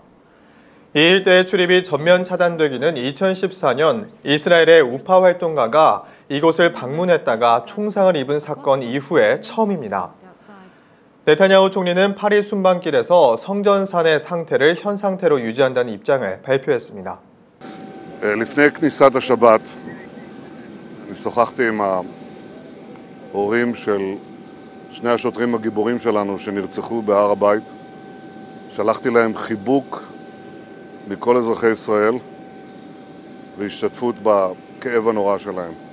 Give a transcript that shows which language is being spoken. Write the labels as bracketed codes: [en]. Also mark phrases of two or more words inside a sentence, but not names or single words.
[ko] 이 일대의 출입이 전면 차단되기는 2014년 이스라엘의 우파 활동가가 이곳을 방문했다가 총상을 입은 사건 이후에 처음입니다. 네타냐후 총리는 파리 순방길에서 성전산의 상태를 현 상태로 유지한다는 입장을 발표했습니다. [he] לפני כניסת השבת, אני שוחחתי עם ההורים של שני השוטרים הגיבורים שלנו שנרצחו בהר הבית. שלחתי להם חיבוק מכל אזרחי ישראל והשתתפות בכאב הנורא שלהם.